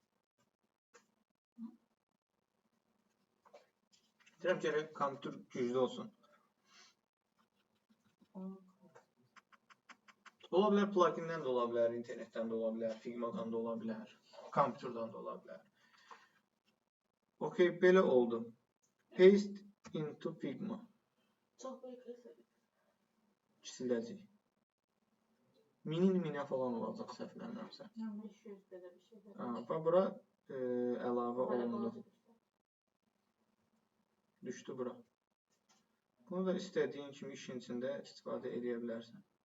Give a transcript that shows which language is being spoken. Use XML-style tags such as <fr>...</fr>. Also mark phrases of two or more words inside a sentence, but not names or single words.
<az>Deyirəm gərək kompüter güclü olsun. Ola bilər plugindən də ola bilər, internetdən də ola bilər, Figma'dan da ola bilər, kompüterdən də ola bilər. Okey, belə oldu.</az> <en>Paste into Figma.</en> <tr>Çok büyük resim.</tr> <az>Çiziləcək. Minə falan olacaq səhvlənmirəmsə. 500 belə bir şey. Və bura əlavə olundu. Düşdü bura. Bunu da istədiyin kimi işin içində istifadə edə bilərsən.</az>